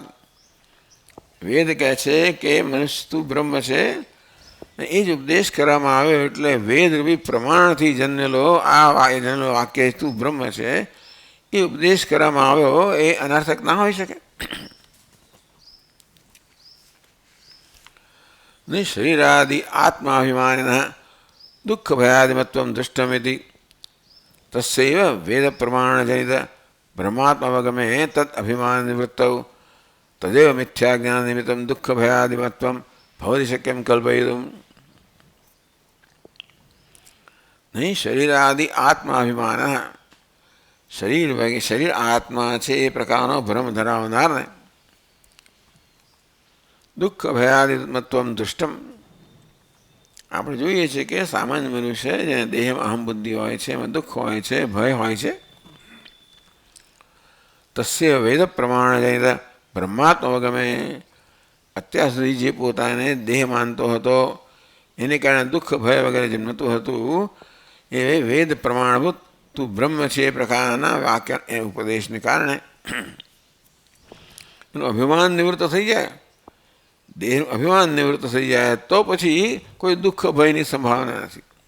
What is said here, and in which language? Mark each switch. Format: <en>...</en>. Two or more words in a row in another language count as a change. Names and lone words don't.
<gu>વેદ કહે છે કે મનુષ્ય તું બ્રહ્મ છે એ જ ઉપદેશ કરવામાં આવ્યો એટલે વેદરૂપી પ્રમાણથી જન્મેલો વાક્ય તું બ્રહ્મ છે એ ઉપદેશ કરવામાં આવ્યો એ અનર્થક ના હોઈ શકે.</gu> <sa>न शरीरादि आत्माभिमानिनः दुःखभयादिमत्वं दृष्टमिति तस्यैव वेदप्रमाणजनित ब्रह्मात्मावगमे तत् अभिमाननिवृत्तौ तदेव मिथ्याज्ञाननिमित्तं दुःखभयादिमत्वं भवति शक्यं कल्पयितुम्। नहीं शरीरादि आत्माभिमानः शरीर आत्मा</sa> <gu>છે એ પ્રકારનો ભ્રમ ધરાવનારને</gu> <sa>દુઃખ ભયાદિમત્વમ દુષ્ટમ</sa> <gu>આપણે જોઈએ છીએ કે સામાન્ય મનુષ્ય જેને દેહમાં અહમ બુદ્ધિ હોય છે, એમાં દુઃખ હોય છે, ભય હોય છે,</gu> <sa>તસ્ય વેદ પ્રમાણજનિત બ્રહ્માત્મવગમે</sa> <gu>અત્યાર સુધી જે પોતાને દેહ માનતો હતો એને કારણે દુઃખ ભય વગેરે જન્મતું હતું એ વેદ પ્રમાણભૂત તું બ્રહ્મ છે એ પ્રકારના વાક્ય એ ઉપદેશને કારણે એનું અભિમાન નિવૃત્ત થઈ જાય, દેહનું અભિમાન નિવૃત્ત થઈ જાય તો પછી કોઈ દુઃખ ભયની સંભાવના નથી.</gu>